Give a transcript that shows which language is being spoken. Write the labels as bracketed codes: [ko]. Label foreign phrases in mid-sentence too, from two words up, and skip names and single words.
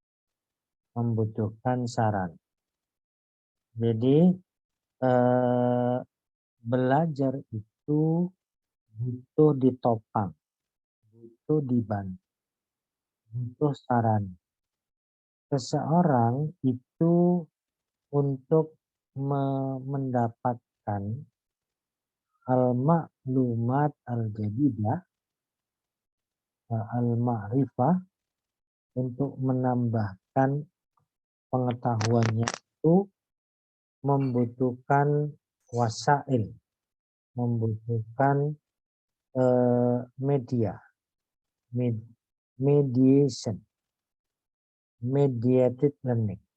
[id] Jadi belajar itu butuh ditopang, butuh dibantu, butuh sarana. Seseorang itu untuk mendapatkan [ar] المعلومات الجديدة, [id] al-ma'rifah, untuk menambahkan pengetahuannya itu membutuhkan wasail, membutuhkan media, [en] mediation, mediated learning.